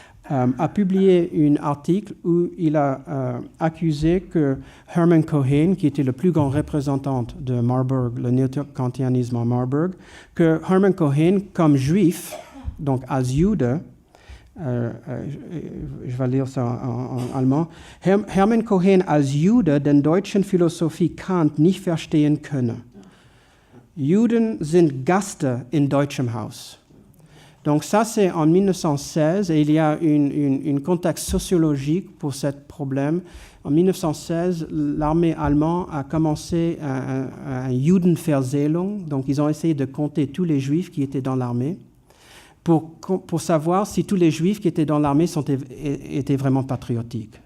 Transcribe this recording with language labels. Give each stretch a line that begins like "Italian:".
French: a publié un article où il a accusé que
German: Hermann Cohen, qui était le plus grand représentant de Marburg, le néo-kantianisme à Marburg, que Hermann Cohen, comme juif, donc als Jude, je vais lire ça en allemand, Hermann Cohen als Jude den deutschen Philosophie Kant nicht verstehen könne. Juden sind Gäste in deutschem Haus.
French: Donc ça, c'est en 1916, et il y a un contexte sociologique pour ce problème. En 1916, l'armée allemande a commencé un Judenverzählung, donc ils ont essayé de compter tous les juifs qui étaient dans l'armée, pour savoir si tous les juifs qui étaient dans l'armée étaient vraiment patriotiques.